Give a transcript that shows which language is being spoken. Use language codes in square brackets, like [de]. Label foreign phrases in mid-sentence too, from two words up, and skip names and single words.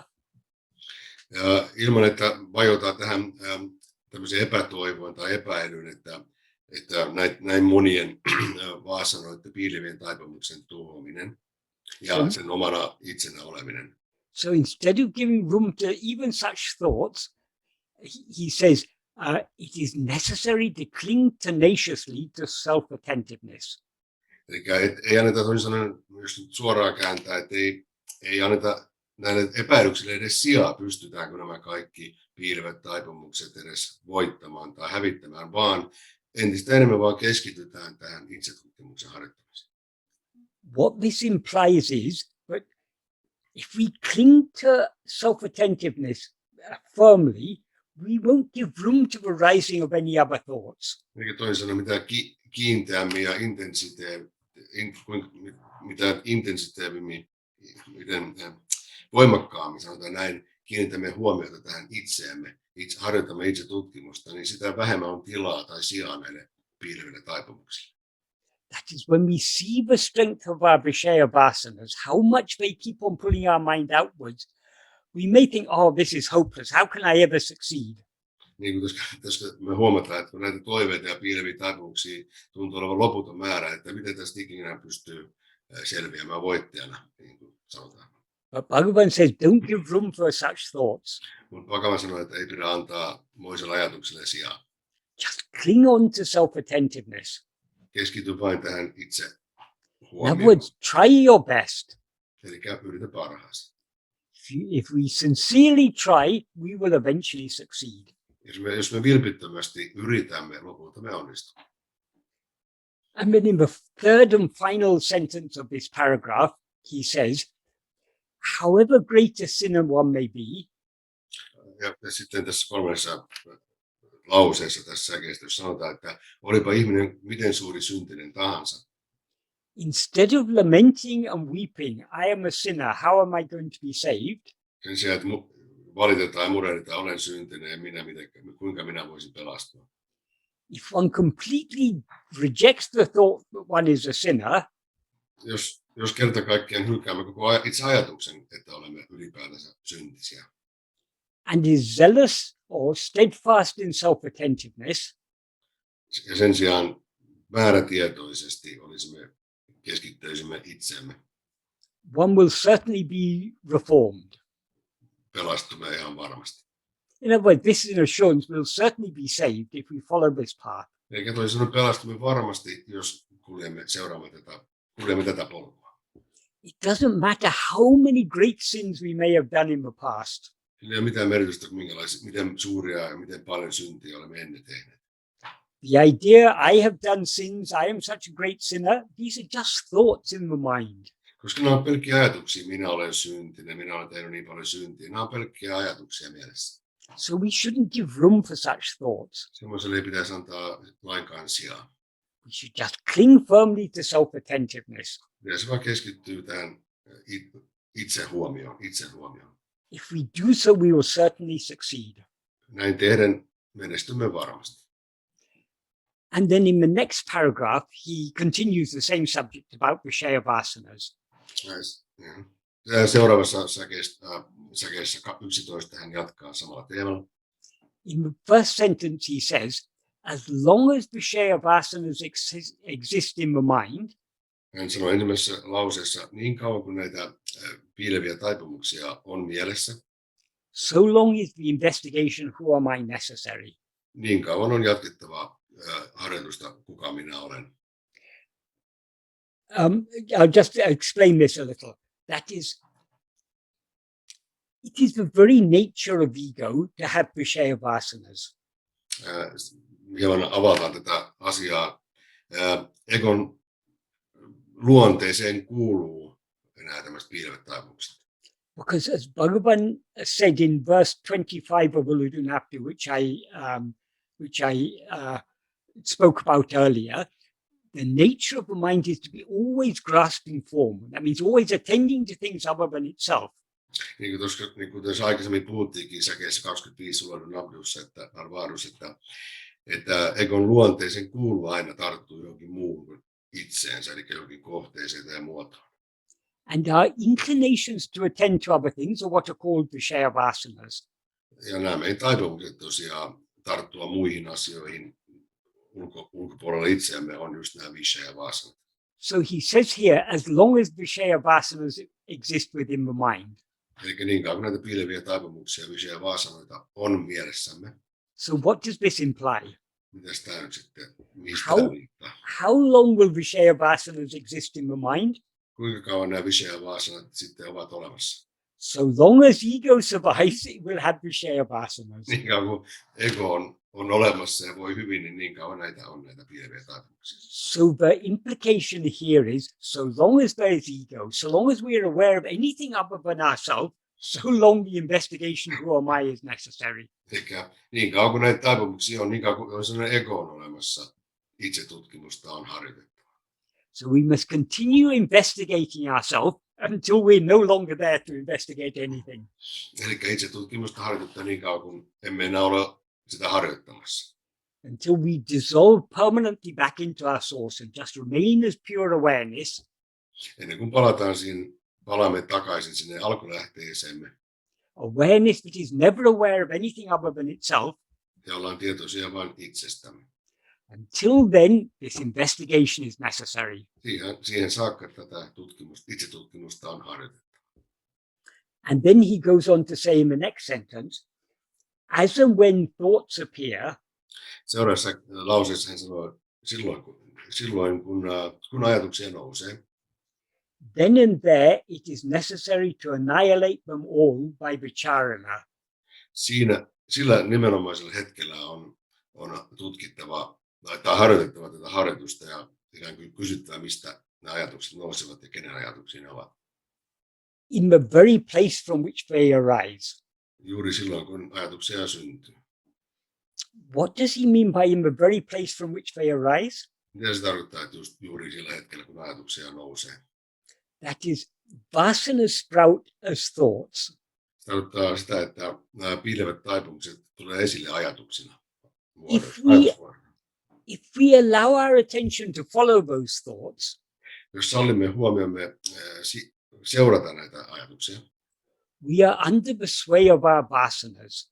[fi] Ja ilman, että vajotaan tähän tämmöiseen epätoivoon tai epäilyyn, että näin monien vaasanoiden piilevien taipumuksen tuhoaminen ja sen omana itsenä oleminen. [en] So instead of giving room to even such thoughts, he says, it is necessary to cling tenaciously to self-attentiveness. [fi] Eli ei anneta toisin sanoen, jos nyt suoraan kääntää, että ei anneta näille epäilyksille edes sijaa, pystytäänkö nämä kaikki piilevät taipumukset edes voittamaan tai hävittämään, vaan entistä enemmän vaan keskitytään tähän itsetutkimuksen harjoittamiseen. [en] What this implies is that if we cling to self-attentiveness firmly, we won't give room to the rising of any other thoughts. [fi] Eli toisin sanoen, mitä kiinteämmin ja mitä intensiteemmin, miten voimakkaammin, sanotaan näin, kiinnitämme huomiota tähän itseämme, harjoitamme itse tutkimusta, niin sitä vähemmän on tilaa tai sijaa näille piileville taipumuksille. [en] That is when we see the strength of our [sa] Vishaya vasanas, [en] how much they keep on pulling our mind outwards, we may think, oh, this is hopeless. How can I ever succeed? [fi] Niin kuin tässä me huomataan, että kun näitä toiveita ja piileviä taipumuksia tuntuu olevan loputon määrä, että miten tästä ikinä pystyy selviämään voittajana, niin kuin sanotaan. [en] But Bhagavan says, don't give room for such thoughts. [fi] Mutta Bhagavan sanoo, että ei pidä antaa moiselle ajatukselle sijaa. [en] Just cling on to self-attentiveness. [fi] Keskity vain tähän itse [en] In [fi] huomioon. [en] other words, try your best. [fi] Eli yritä parhaasi. [en] If we sincerely try, we will eventually succeed. [fi] Jos me vilpittömästi yritämme, lopulta me onnistumme. [en] And then in the third and final sentence of this paragraph, he says, however great a sinner one may be, [fi] Ja sitten tässä kolmannessa lauseessa tässä säkeistössä sanotaan, että olipa ihminen miten suuri syntinen tahansa. [en] instead of lamenting and weeping, I am a sinner, how am I going to be saved? [fi] Sen sijaan, että valitetaan ja murehditaan, olen syntinen ja kuinka minä voisin pelastua. [en] If one completely rejects the thought that one is a sinner, [fi] jos kerta kaikkiaan hylkäämme koko itse ajatuksen, että olemme ylipäätänsä syntisiä. [en] And is zealous or steadfast in self-attentiveness, [fi] Ja sen sijaan määrätietoisesti keskittyisimme itseemme. [en] one will certainly be reformed. [fi] Pelastumme ihan varmasti. [en] In other words, this is an assurance we'll certainly be saved if we follow this path. [fi] Eikä toisin sanoen pelastumme varmasti, jos kuljemme tätä polkua. It doesn't matter how many great sins we may have done in the past. Sillä ei ole mitään merkitystä, miten suuria ja miten paljon syntiä olemme ennen tehneet. The idea, I have done sins, I am such a great sinner, these are just thoughts in the mind. Koska nämä on pelkkiä ajatuksia, minä olen syntinen, minä olen tehnyt niin paljon syntiä. Nämä on pelkkiä ajatuksia mielessä. [en] So we shouldn't give room for such thoughts. [fi] Semmoiselle ei pitäisi antaa lainkaan sijaa. [en] We should just cling firmly to self-attentiveness. [fi] Pitäisi vaan keskittyä tähän itsehuomioon. [en] If we do so, we will certainly succeed. [fi] Näin tehden menestymme varmasti. [en] And then in the next paragraph, he continues the same subject about [sa] Vishaya Vāsanās. [fi] Seuraavassa säkeessä 11 hän jatkaa samalla teemalla. [en] In the first sentence, he says, as long as [sa] Vishaya Vāsanās [en] exist in the mind, [fi] Hän sanoi ensimmäisessä lauseessa, niin kauan kuin näitä piileviä taipumuksia on mielessä, [en] so long is the investigation who am I necessary. [fi] niin kauan on jatkettava harjoitusta, kuka minä olen. [en] I'll just explain this a little. That is, it is the very nature of ego to have Vishaya Vāsanās. [fi] Hieman avataan tätä asiaa. Egon luonteeseen kuuluu nämä tämmöiset piilevät taipumukset. [en] Because as Bhagavan said in verse 25 of Uḷḷadu Nāṛpadu, which I spoke about earlier, the nature of the mind is to be always grasping form. That means always attending to things other than itself. [fi] Niin kuin tuossa aikaisemmin puhuttiinkin säkeessä 25 Uḻḷadu Nāṛpadussa, että egon luonteeseen kuuluu aina tarttua johonkin muuhun kuin itseensä, eli johonkin kohteeseen tai muotoon. [en] And our inclinations to attend to other things are what are called [sa] Vishaya Vāsanās. [fi] Ja nämä meidän taipumukset tosiaan tarttua muihin asioihin ulkopuolella itseämme on just nämä [sa] Vishaya Vāsanāt. [en] So he says here, as long as [sa] Vishaya Vāsanās [en] exist within the mind. [fi] Eli niin kauan näitä piileviä taipumuksia, [sa] Vishaya Vāsanāita [fi] on mielessämme. [en] So what does this imply? [fi] Mitäs tämä nyt sitten, mistä tämä viittaa? [en] How long will [sa] Vishaya Vāsanās [en] exist in the mind? [fi] Kuinka kauan nämä [sa] Vishaya Vāsanāt [fi] sitten ovat olemassa? [en] So long as ego survives, it will have [sa] Vishaya Vāsanās. [fi] Niin kauan kuin ego on olemassa ja voi hyvin, niin kauan näitä on näitä piileviä taipumuksia. [en] So the implication here is, so long as there is ego, so long as we are aware of anything other than ourselves, so long the investigation who am I is necessary. [fi] Eli niin kauan kuin näitä taipumuksia on, niin kauan kuin on sellainen ego on olemassa, itsetutkimusta on harjoitettu. [en] So we must continue investigating ourselves until we're no longer there to investigate anything. [fi] Eli itsetutkimusta harjoittaa niin kauan kuin emme enää ole sitä harjoittamassa. [en] Until we dissolve permanently back into our source and just remain as pure awareness. [fi] Ennen kuin palaamme takaisin sinne alkulähteeseemme. [en] Awareness that is never aware of anything other than itself. [fi] Ja ollaan tietoisia vain itsestämme. [en] Until then, this investigation is necessary. [fi] Siihen saakka tätä itsetutkimusta on harjoitettu. [en] And then he goes on to say in the next sentence, as and when thoughts appear, [fi] seuraavassa lauseessa hän sanoo, silloin kun ajatuksia nousee, [en] then and there it is necessary to annihilate them all by vicharana. [fi] Sillä nimenomaisella hetkellä on tutkittava tai harjoitettava tätä harjoitusta ja ikään kuin kysyttävä, mistä nämä ajatukset nousevat ja kenen ajatuksia ne ovat. [en] In the very place from which they arise. [fi] Juuri silloin, kun ajatuksia syntyy. [en] What does he mean by in the very place from which they arise? [fi] Mitä se tarkoittaa, että just juuri sillä hetkellä, kun ajatuksia nousee? [en] That is, vasanas sprout as thoughts. [fi] Se tarkoittaa sitä, että nämä piilevät taipumukset tulee esille ajatuksina. [en] If we allow our attention to follow those thoughts, [fi] jos sallimme huomiomme seurata näitä ajatuksia, [en] we are under the sway of our vāsanās.